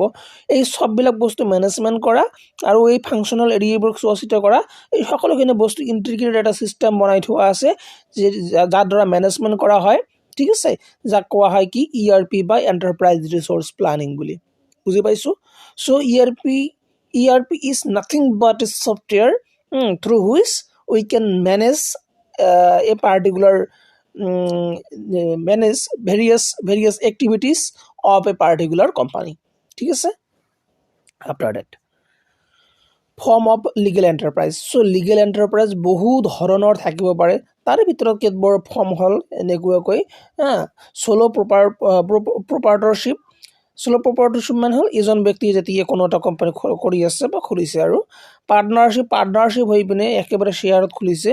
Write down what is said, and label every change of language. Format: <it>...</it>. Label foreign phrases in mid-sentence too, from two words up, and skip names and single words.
<as>এই চববিলাক বস্তু মেনেজমেণ্ট কৰা আৰু এই ফাংচনেল এৰিয়াবোৰ চোৱা চিতা কৰা, এই সকলোখিনি বস্তু ইণ্টিগ্ৰেটেড এটা চিষ্টেম বনাই থোৱা আছে, যাৰ দ্বাৰা মেনেজমেণ্ট কৰা হয়, ঠিক আছে, যাক কোৱা হয় কি ERP বা</as> <en>enterprise resource planning</en> <as>বুলি। বুজি পাইছোঁ।</as> <en>so ERP is nothing but a software through which we can manage a particular manage various activities of a particular company,</en> <as>ঠিক আছে।</as> <en>after that, form of legal enterprise.</en> <as>চ'</as> <en>legal enterprise</en> <as>বহু ধৰণৰ থাকিব পাৰে, তাৰে ভিতৰত কেতবোৰ ফৰ্ম হ'ল এনেকুৱাকৈ</as> <en>sole proprietorship. sole proprietorship</en> <as>মানে হ'ল এজন ব্যক্তিয়ে যেতিয়া কোনো এটা কোম্পানী কৰি আছে বা খুলিছে, আৰু পাৰ্টনাৰশ্বিপ হৈ পিনে একেবাৰে শ্বেয়াৰত খুলিছে।</as>